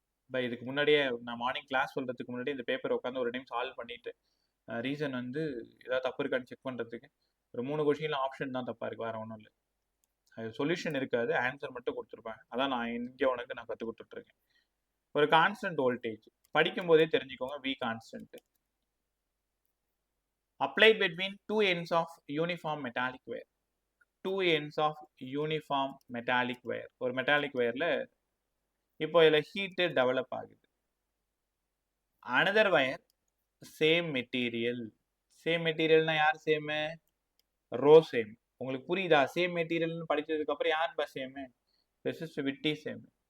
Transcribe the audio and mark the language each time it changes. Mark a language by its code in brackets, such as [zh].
[ta] இதுக்கு முன்னாடியே நான் மார்னிங் கிளாஸ் சொல்றதுக்கு முன்னாடி இந்த பேப்பர் உட்காந்து ஒரு டைம் சால்வ் பண்ணிட்டு ரீசன் வந்து ஏதாவது தப்பு இருக்கான்னு செக் பண்றதுக்கு ஒரு 3 கொஷின்ல ஆப்ஷன் தான் தப்பா இருக்கு, வேற ஒன்றும் இல்லை. அது சொல்யூஷன் இருக்காது, ஆன்சர் மட்டும் கொடுத்துருப்பேன். அதான் நான் இங்கே உனக்கு நான் கற்றுக் கொடுத்துட்டு இருக்கேன். ஒரு கான்ஸ்டன்ட் வோல்டேஜ் படிக்கும் போதே தெரிஞ்சுக்கோங்க, V constant. [en] Applied between two ends of uniform metallic wire. Two ends of uniform metallic wire. [ta] ஒரு மெட்டாலிக் வயர்ல இப்போ இதுல ஹீட் டெவலப் ஆகுது. [en] another wire same material. [ta] Same மெட்டீரியல்னா யார் சேம்? Row same. உங்களுக்கு புரியுதா? சேம் மெட்டீரியல்னு படிச்சதுக்கு அப்புறம் யார் பா சேம்? Resistivity same.